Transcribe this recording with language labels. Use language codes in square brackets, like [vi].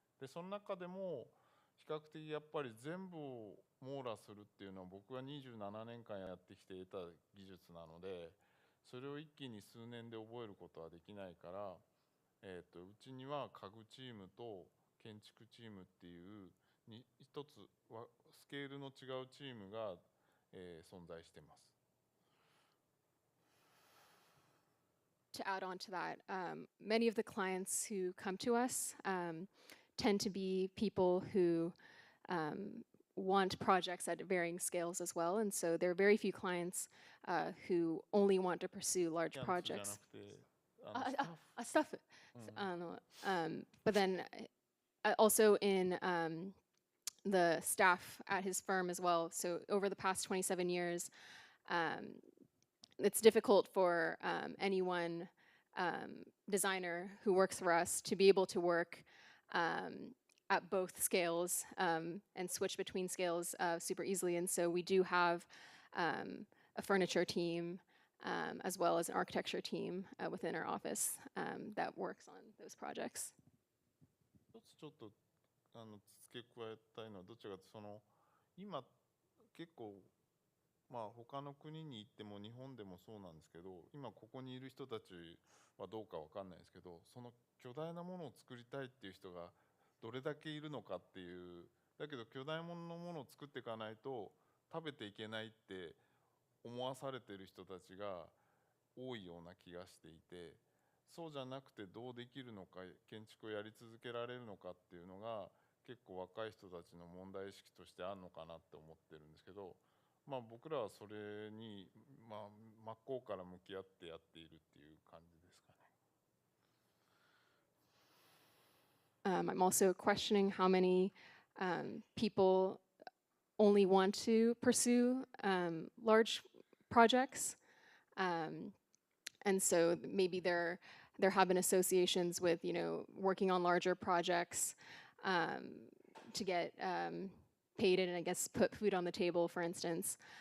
[ja] でその中でも比較的やっぱり全部を網羅するっていうのは僕は27年間やってきて得た技術なので、それを一気に数年で覚えることはできないから、うちには家具チームと建築チームっていう一つスケールの違うチームが、存在してます。 [en] to add on to that, many of the clients who come to us tend to be people who want projects at varying scales as well. And so there are very few clients who only want to pursue large [ja] キャンプじゃな [en] projects. [ja] くてスタッフ [en] Stuff. But then also in the staff at his firm as well. So over the past 27 years, it's difficult for any one designer who works for us to be able to work at both scales and switch between scales super easily. And so we do have a furniture team as well as an architecture team within our office that works on those projects. [ja] 一つちょっと付け加えたいのはどちらかというと今結構他の国に行っても日本でもそうなんですけど、今ここにいる人たちはどうかわかんないですけど、その巨大なものを作りたいっていう人がどれだけいるのかっていう、だけど巨大なものを作っていかないと食べていけないって思わされてる人たちが多いような気がしていて、そうじゃなくてどうできるのか、建築をやり続けられるのかっていうのが結構若い人たちの問題意識としてあるのかなって思ってるんですけど、僕らはそれに真っ向から向き合ってやっているっていう感じですかね。 [en] I'm also questioning how many people only want to pursue large projects. And so maybe there have been associations with, working on larger projects to get paid and I guess put food on the table, for instance.